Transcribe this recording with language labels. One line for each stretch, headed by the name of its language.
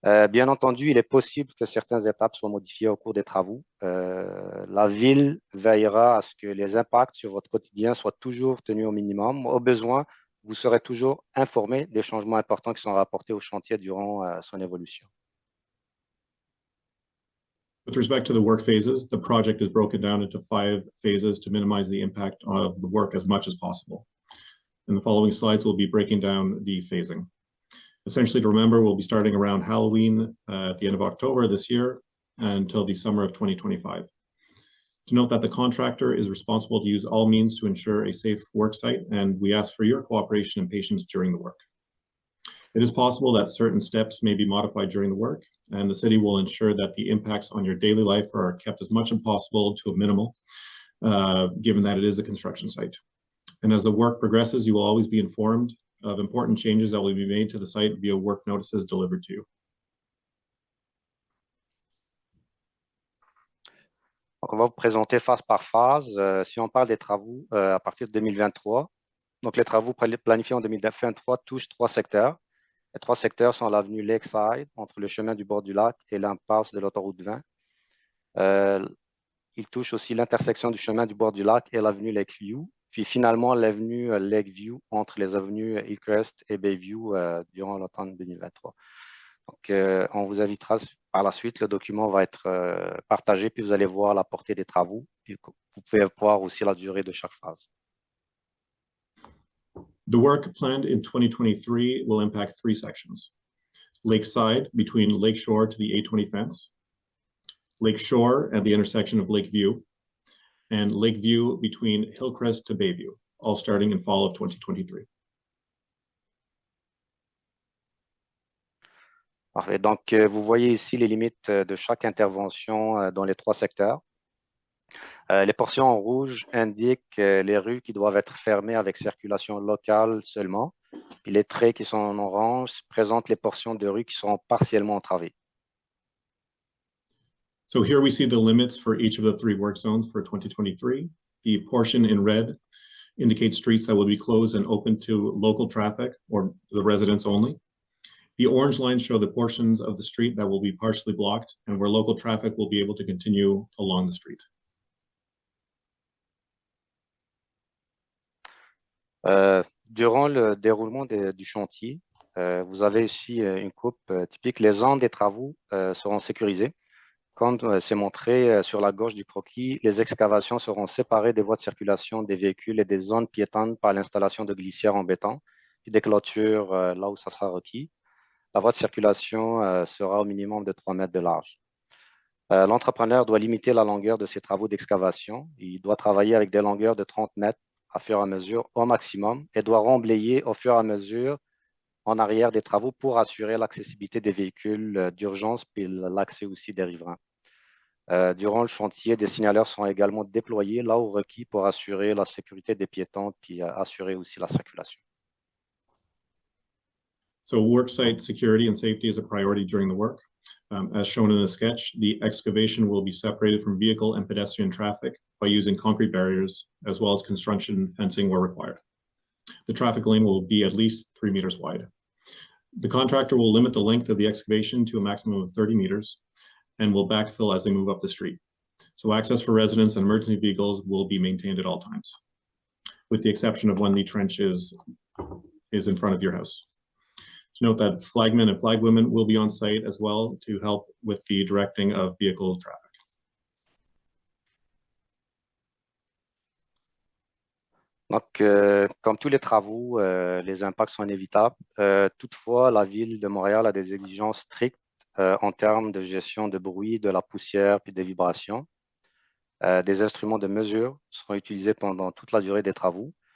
French: Bien entendu, il est possible que certaines étapes soient modifiées au cours des travaux. La ville veillera à ce que les impacts sur votre quotidien soient toujours tenus au minimum. Au besoin, vous serez toujours informé des changements importants qui sont rapportés au chantier durant son évolution.
English: With respect to the work phases, the project is broken down into 5 phases to minimize the impact of the work as much as possible. In the following slides, we'll be breaking down the phasing. Essentially, to remember, we'll be starting around Halloween at the end of October this year until the summer of 2025. To note that the contractor is responsible to use all means to ensure a safe work site, and we ask for your cooperation and patience during the work. It is possible that certain steps may be modified during the work, and the city will ensure that the impacts on your daily life are kept as much as possible to a minimal, given that it is a construction site. And as the work progresses, you will always be informed of important changes that will be made to the site via work notices delivered to you.
French: Donc, on va vous présenter phase par phase. Si on parle des travaux à partir de 2023, donc les travaux planifiés en 2023 touchent 3 secteurs. Les 3 secteurs sont l'avenue Lakeside, entre le chemin du bord du lac et l'impasse de l'autoroute 20. Ils touchent aussi l'intersection du chemin du bord du lac et l'avenue Lakeview, puis finalement l'avenue Lakeview entre les avenues Hillcrest et Bayview durant l'automne 2023. Donc, on vous invitera par la suite, le document va être partagé, puis vous allez voir la portée des travaux, puis vous pouvez voir aussi la durée de chaque phase.
English: The work planned in 2023 will impact 3 sections. Lakeside between Lakeshore to the 820 fence, Lakeshore at the intersection of Lakeview, and Lakeview between Hillcrest to Bayview, all starting in fall of 2023.
French: Parfait. Donc, vous voyez ici les limites de chaque intervention dans les 3 secteurs. Les portions en rouge indiquent les rues qui doivent être fermées avec circulation locale seulement. Puis les traits qui sont en orange présentent les portions de rues qui sont partiellement entravées.
English: So here we see the limits for each of the 3 work zones for 2023. The portion in red indicates streets that will be closed and open to local traffic or the residents only. The orange lines show the portions of the street that will be partially blocked and where local traffic will be able to continue along the street.
French: Durant le déroulement du chantier, vous avez ici une coupe typique. Les zones des travaux seront sécurisées. Comme c'est montré sur la gauche du croquis, les excavations seront séparées des voies de circulation des véhicules et des zones piétonnes par l'installation de glissières en béton, puis des clôtures là où ça sera requis. La voie de circulation sera au minimum de 3 mètres de large. L'entrepreneur doit limiter la longueur de ses travaux d'excavation. Il doit travailler avec des longueurs de 30 mètres à fur et à mesure au maximum et doit remblayer au fur et à mesure en arrière des travaux pour assurer l'accessibilité des véhicules d'urgence puis l'accès aussi des riverains. Durant le chantier, des signaleurs sont également déployés là où requis pour assurer la sécurité des piétons puis assurer aussi la circulation.
English: So worksite security and safety is a priority during the work. As shown in the sketch, the excavation will be separated from vehicle and pedestrian traffic by using concrete barriers, as well as construction fencing where required. The traffic lane will be at least 3 meters wide. The contractor will limit the length of the excavation to a maximum of 30 meters and will backfill as they move up the street. So access for residents and emergency vehicles will be maintained at all times, with the exception of when the trench is in front of your house. Note that flagmen and flagwomen will be on site as well to help with the directing of vehicle traffic.
French: Donc, comme tous les travaux, les impacts sont inévitables. Toutefois, la Ville de Montréal a des exigences strictes en termes de gestion de bruit, de la poussière puis des vibrations. Des instruments de mesure seront utilisés pendant toute la durée des travaux.